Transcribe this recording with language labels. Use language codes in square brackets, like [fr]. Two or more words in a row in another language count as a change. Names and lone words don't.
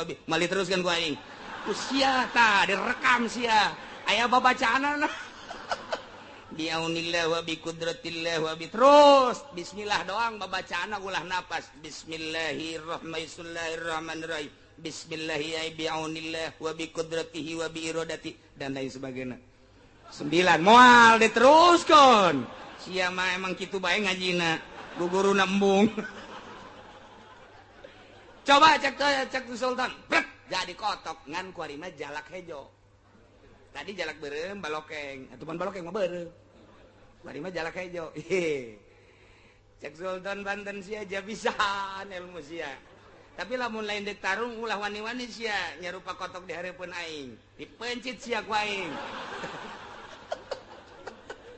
[su] bi mali teruskan ku aing sia tah direkam sia aya babacaanna [ar] بعون الله وبقدرة الله وب [su] terus bismillah doang babacaanna ulah napas [ar] بسم الله الرحمن الرحيم بسم الله بعون الله وبقدرته وبإرادة [id] dan lain sebagainya [su] 9 moal diteruskan sia mah emang kitu bae ngajina guguruna embung coba cek Sultan brek jadi kotok ngan kuari mah jalak hejo tadi jalak berem balokeng atuh pan balokeng mah berem kuari mah jalak hejo cek Sultan Banten sia aja pisan ilmu sia tapi lamun lain dek tarung ulah wani-wani sia nyarupa kotok di hareupeun aing dipencit sia ku aing